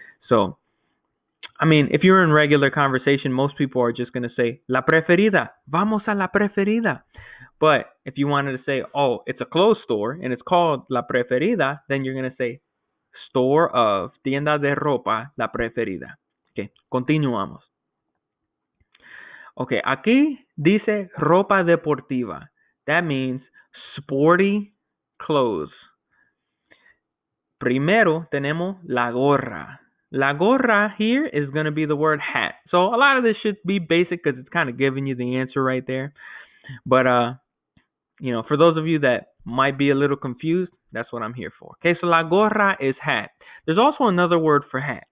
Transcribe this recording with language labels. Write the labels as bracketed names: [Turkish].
[English] So, I mean, if you're in regular conversation, most people are just going to say, [Spanish] la preferida, vamos a la preferida. [English] But if you wanted to say, oh, it's a clothes store and it's called La Preferida, then you're going to say store of [Spanish] tienda de ropa La Preferida. Okay, continuamos. Okay, aquí dice ropa deportiva. [English] That means sporty clothes. [Spanish] Primero tenemos la gorra. [English] La gorra here is going to be the word hat. So a lot of this should be basic because it's kind of giving you the answer right there. But for those of you that might be a little confused, that's what I'm here for. Okay, so la gorra is hat. There's also another word for hat.